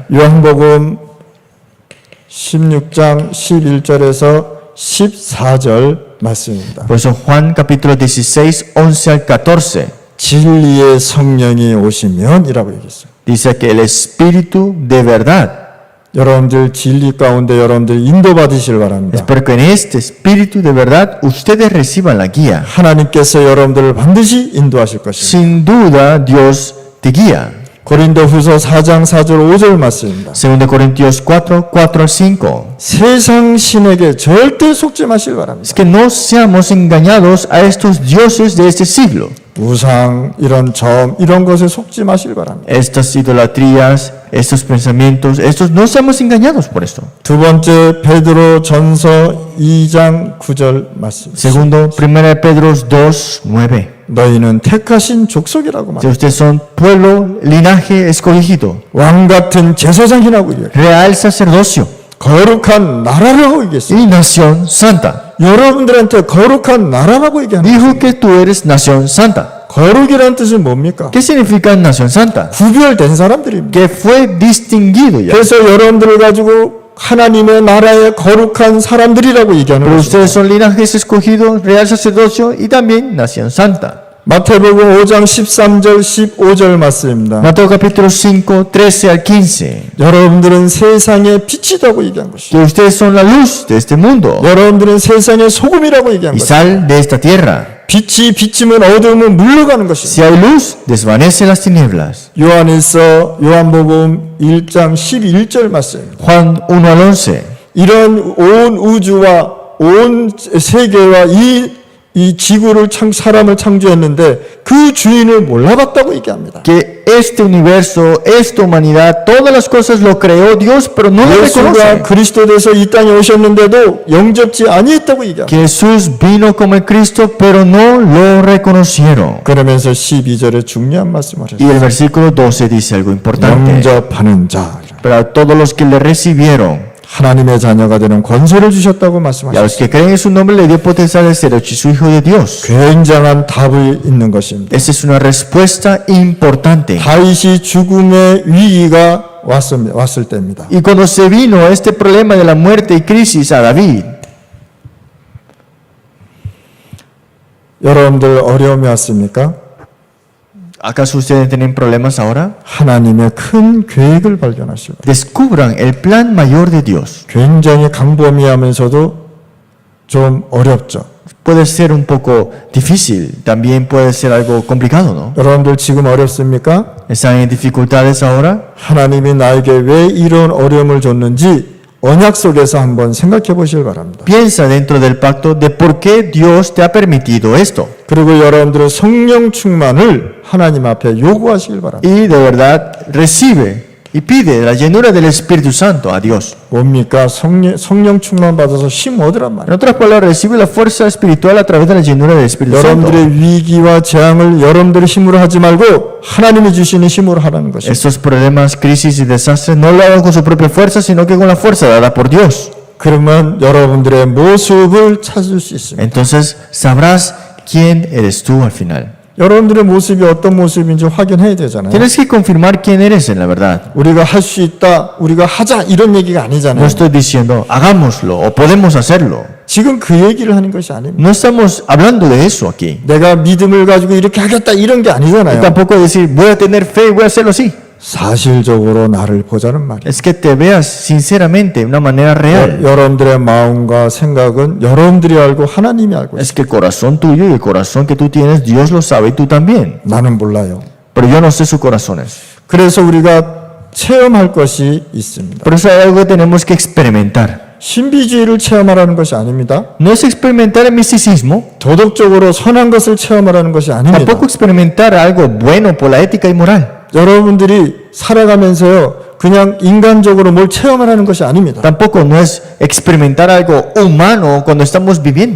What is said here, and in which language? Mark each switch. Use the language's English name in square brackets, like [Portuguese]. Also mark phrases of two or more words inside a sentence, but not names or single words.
[Korean] 요한복음 16장 11절에서 14절 말씀입니다. [Spanish] Por eso Juan capítulo 16, 11 al 14 [Korean] 진리의 성령이 오시면 이라고 얘기했어요. [Spanish] dice que el Espíritu de verdad. [Korean] 여러분들 진리 가운데 여러분들 인도받으시길 바랍니다. [Spanish] Espero que en este Espíritu de verdad ustedes reciban la guía. [Korean] 하나님께서 여러분들을 반드시 인도하실 것입니다. [Spanish] Sin duda Dios te guía. [Korean] 고린도후서 4장 4절 5절 말씀입니다. [Spanish] 2 Corintios 4, 4 al 5. [Korean] 세상 신에게 절대 속지 마시길 바랍니다. [Spanish] Es que no seamos engañados a estos dioses de este siglo. [Korean] 우상 이런 점 이런 것에 속지 마시길 바랍니다. [Spanish] Estas idolatrías, estos pensamientos, no seamos engañados por esto. [Korean] 두 번째 베드로 전서 2장 9절 말씀. [Spanish] Segundo, 1 Pedro 2, 9. [Korean] 너희는 택하신 족속이라고 [Spanish] Si [Korean] 말합니다. [Spanish] ustedes son pueblo, linaje escogido, [Korean] 왕 같은 제사장이라고 얘기해요. [Spanish] real sacerdocio [Korean] 거룩한 나라라고 얘기했어요. [Spanish] y nación santa. [Korean] 여러분들한테 거룩한 나라라고 얘기하는 거예요. [Spanish] Dijo que tú eres nación santa. [Korean] 거룩이라는 뜻은 뭡니까? [Spanish] ¿Qué significa nación santa? [Korean] 구별된 사람들입니다. [Spanish] Que fue distinguido ya. [Korean] 그래서 여러분들을 가지고 하나님의 나라의 거룩한 사람들이라고 얘기하는 [Spanish] Pero [Korean] 것입니다. [Spanish] ustedes son linajes escogidos, real sacerdocio y también nación santa. [Korean] 마태복음 5장 13절 15절 말씀입니다. [Spanish] Mateo capítulo 5, 13 al 15. [Korean] 여러분들은 세상의 빛이라고 얘기한 것이죠. [Spanish] Que ustedes son la luz de este mundo [Korean] 여러분들은 세상의 소금이라고 얘기한 [Spanish] y [Korean] 것이죠. [Spanish] sal de esta tierra. [Korean] 빛이 비치면 어두움은 물러가는 것이죠. [Spanish] Si hay luz, desvanece las tinieblas. [Korean] 요한복음 1장 11절 말씀입니다. [Spanish] Juan 1 al 11. [Korean] 이런 온 우주와 온 세계와 이 지구를 사람을 창조했는데 그 주인을 몰라봤다고 얘기합니다. [Spanish] Que este universo, esta humanidad, todas las cosas lo creó Dios, pero no lo [Korean] 예수가 [Spanish] reconoce. [Korean] 그리스도 돼서 이 땅에 오셨는데도 영접지 아니했다고 얘기합니다. [Spanish] Que Jesús vino como el Cristo, pero no lo reconocieron. [Korean] 그러면서 12절에 중요한 말씀을 [Spanish] Y [Korean] 하셨어요. [Spanish] el versículo 12 dice algo importante. [Korean] 영접하는 자, [Spanish] Pero a todos los que le recibieron, [Korean] 하나님의 자녀가 되는 권세를 주셨다고 [Spanish] y a [Korean] 말씀하셨어요. [Spanish] los que creen en su nombre, le dio potencial de ser hecho su hijo de Dios. [Korean] 굉장한 답이 있는 것입니다. [Spanish] Esa es una respuesta importante. [Korean] 다윗이 죽음의 위기가 왔을 때입니다. [Spanish] Y cuando se vino este problema de la muerte y crisis a David, [Korean] 여러분들 어려움이 왔습니까? [Spanish] ¿acaso ustedes tienen problemas ahora? [Korean] 하나님의 큰 계획을 발견하시고 [Spanish] Descubran el plan mayor de Dios. [Korean] 굉장히 강범위하면서도 좀 어렵죠. [Spanish] puede ser un poco difícil, también puede ser algo complicado, ¿no? [Korean] 여러분들 지금 어렵습니까? [Spanish] ¿Están en dificultades ahora? [Korean] 하나님이 나에게 왜 이런 어려움을 줬는지 언약 속에서 한번 생각해 보시길 바랍니다. [Spanish] Piensa dentro del pacto de por qué Dios te ha permitido esto. [Korean] 그리고 여러분들은 성령 충만을 하나님 앞에 요구하시길 바랍니다. [Spanish] Y de verdad recibe y pide la llenura del Espíritu Santo a Dios. [Korean] 뭡니까? 성령 충만 받아서 힘 얻으란 [Spanish] En [Korean] 말이에요. [Spanish] otras palabras, recibe la fuerza espiritual a través de la llenura del Espíritu Santo. [Korean] 여러분들의 위기와 재앙을 여러분들의 힘으로 하지 말고 하나님이 주시는 힘으로 하라는 것입니다. [Spanish] Estos problemas, crisis y desastres no lo hagan con su propia fuerza, sino que con la fuerza dada por Dios. [Korean] 그러면 여러분들의 모습을 찾을 수 있습니다. [Spanish] Entonces sabrás quién eres tú al final. [Korean] 여러분들의 모습이 어떤 모습인지 확인해야 되잖아요. [Spanish] Tienes que confirmar quién eres en la verdad. [Korean] 우리가 할 수 있다, 우리가 하자 이런 얘기가 [Spanish] No [Korean] 아니잖아요. [Spanish] estoy diciendo hagámoslo o podemos hacerlo. [Korean] 지금 그 얘기를 하는 것이 아닙니다. [Spanish] No estamos hablando de eso aquí. [Korean] 내가 믿음을 가지고 이렇게 하겠다 이런 게 [Spanish] Y [Korean] 아니잖아요. [Spanish] tampoco decir voy a tener fe y voy a hacerlo así. [Korean] 사실적으로 나를 보자는 말이에요. [Spanish] Es que te veas sinceramente de una manera real. [Korean] 여러분들의 마음과 생각은 여러분들이 알고 하나님이 알고 있어요. [Spanish] Es que el corazón tuyo y el corazón que tú tienes, Dios lo sabe y tú también. [Korean] 나는 몰라요. [Spanish] Pero yo no sé sus corazones. [Korean] 그래서 우리가 체험할 것이 있습니다. [Spanish] Por eso hay algo que tenemos que experimentar. [Korean] 신비주의를 체험하라는 것이 아닙니다. [Spanish] No es experimentar el misticismo, [Korean] 도덕적으로 선한 것을 체험하라는 것이 아닙니다. [Spanish] tampoco experimentar algo bueno por la ética y moral. [Korean] 여러분들이 살아가면서요, 그냥 인간적으로 뭘 체험하라는 것이 아닙니다. [Spanish] Tampoco no es experimentar algo humano cuando estamos viviendo.